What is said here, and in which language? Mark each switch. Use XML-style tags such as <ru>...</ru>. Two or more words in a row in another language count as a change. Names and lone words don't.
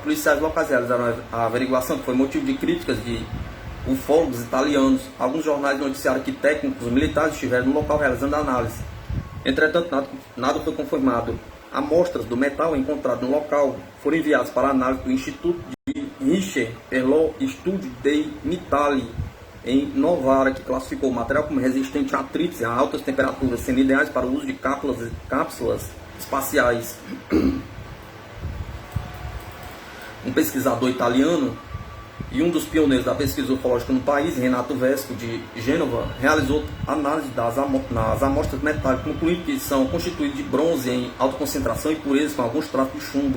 <pt>Policiais locais realizaram a averiguação, que foi motivo de críticas de ufólogos italianos. Alguns jornais noticiaram que técnicos militares estiveram no local realizando a análise. Entretanto, nada foi confirmado. Amostras do metal encontrado no local foram enviadas para a análise do Instituto de Richer per lo Studio dei Metalli em Novara, que classificou o material como resistente a atritos e a altas temperaturas, sendo ideais para o uso de cápsulas espaciais. Um pesquisador italiano e um dos pioneiros da pesquisa ufológica no país, Renato Vesco, de Gênova, realizou análise das amostras metálicas, concluindo que são constituídas de bronze em alta concentração e pureza com alguns traços de chumbo.</pt>